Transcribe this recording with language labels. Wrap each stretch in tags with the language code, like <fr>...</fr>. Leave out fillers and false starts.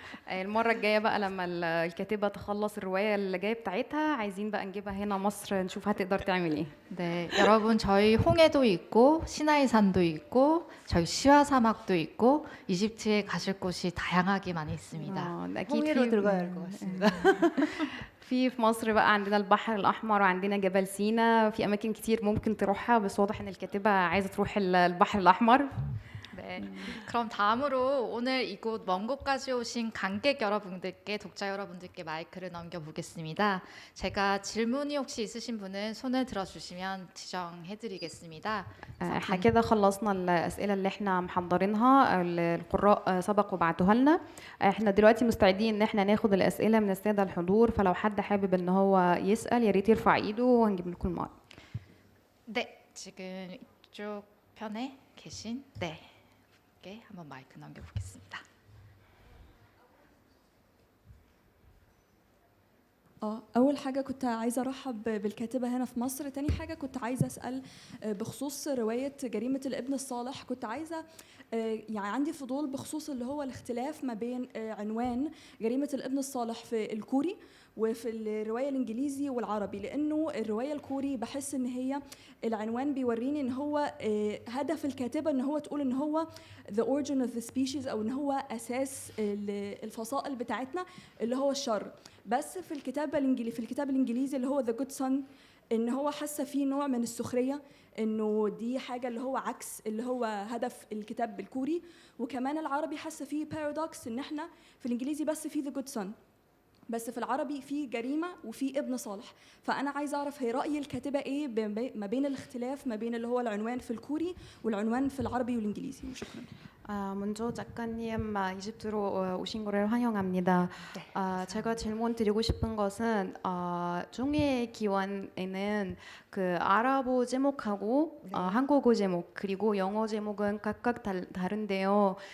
<ar>المره الجايه بقى لما الكاتبه تخلص الروايه اللي جايه بتاعتها عايزين بقى نجيبها هنا مصر نشوف هتقدر تعمل ايه.</ar> <ko>네, 여러분 저희 홍해도 있고 시나이산도 있고 저희 시와 사막도 있고 이집트에 가실 곳이 다양하게 많이 있습니다.</ko> <ar>اكيد</ar> <ko>홍해로 들어가야 할 것 같습니다.</ko> <ar>في مصر بقى عندنا البحر الأحمر وعندنا جبل سينا، في أماكن كتير ممكن تروحها، بس واضح إن الكاتبة عايزة تروح البحر الأحمر.</ar> <ko>네, 그럼 다음으로 오늘 이곳 먼 곳까지 오신 관객 여러분들께, 독자 여러분들께 마이크를 넘겨보겠습니다. 제가 질문이 혹시 있으신 분은 손을 들어주시면 지정해드리겠습니다.</ko> <ar>احنا كده خلصنا الأسئلة اللي احنا محضرينها، القراء سبقوا بعتوها لنا. احنا دلوقتي مستعدين ان احنا ناخد الأسئلة من السادة الحضور، فلو حد حابب ان هو يسأل يا ريت يرفع ايده وهنجيب لكم المايك.</ar> <ko>네, 지금 이쪽 편에 계신 네. 한번 마이크 넘겨보겠습니다.</ko> <ar>أول حاجة كنت عايزة أرحب بالكاتبة هنا في مصر. تاني حاجة كنت عايزة أسأل بخصوص رواية جريمة الابن الصالح. كنت عايزة يعني عندي فضول بخصوص اللي هو الاختلاف ما بين عنوان جريمة الابن الصالح في الكوري وفي الرواية الإنجليزي والعربي، لأنه الرواية الكوري بحس إن هي العنوان بيوريني إن هو هدف الكاتبة إن هو تقول إن هو the origin of the species، أو إن هو أساس الفصائل بتاعتنا اللي هو الشر. بس في الكتاب الإنجليزي اللي هو the good son، إن هو حاسة فيه نوع من السخرية، إنه دي حاجة اللي هو عكس اللي هو هدف الكتاب بالكوري. وكمان العربي حاسة فيه paradox، إن إحنا في الإنجليزي بس فيه the good son، بس في العربي في جريمة وفي ابن صالح. فأنا عايزة أعرف هي رأي الكاتبة إيه ما بين الاختلاف ما بين اللي هو العنوان في الكوري والعنوان في العربي والإنجليزي. وشكرا.</ar> <ko>먼저 작가님 이집트로 오신 거를 환영합니다. 제가 질문 드리고 싶은 것은 종의 기원에는 그 아랍어 제목하고 한국어 제목 그리고 영어 제목은 각각 다른데요.</ko>